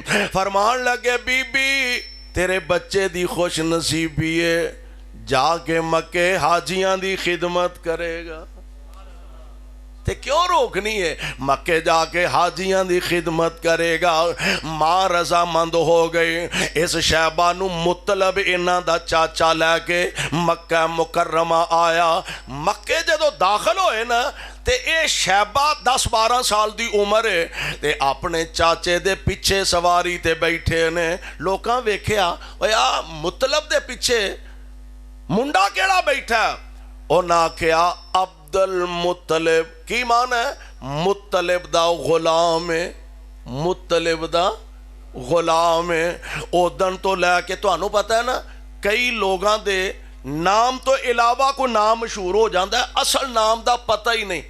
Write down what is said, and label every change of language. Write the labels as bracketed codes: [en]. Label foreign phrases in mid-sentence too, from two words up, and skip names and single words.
[pa] فرمان لگے بی بی تیرے بچے دی خوش نصیبی ہے, جا کے مکے حاجیاں دی خدمت کرے گا. تے کیوں روکنی ہے؟ مکے جا کے حاجیاں دی خدمت کرے گا. ماں رضا مند ہو گئی. اس شیبہ نو مطلب انہاں دا چاچا لے کے مکہ مکرمہ آیا. مکے جدو داخل ہوئے نا تے اے شیبہ 10-12 سال دی عمر ہے تے اپنے چاچے دے پیچھے سواری تے بیٹھے نے. لوکاں ویکھیا اویا مطلب دے پیچھے منڈا کیڑا بیٹھا؟ انہاں کیا عبد المطلب. کی معنی ہے؟ مطلب دا غلام ہے, مطلب دا غلام ہے. او دن تو لے کے تو انہوں پتہ ہے نا کئی لوگاں دے نام تو علاوہ کو نام مشہور ہو جاندہ ہے, اصل نام دا پتہ ہی نہیں.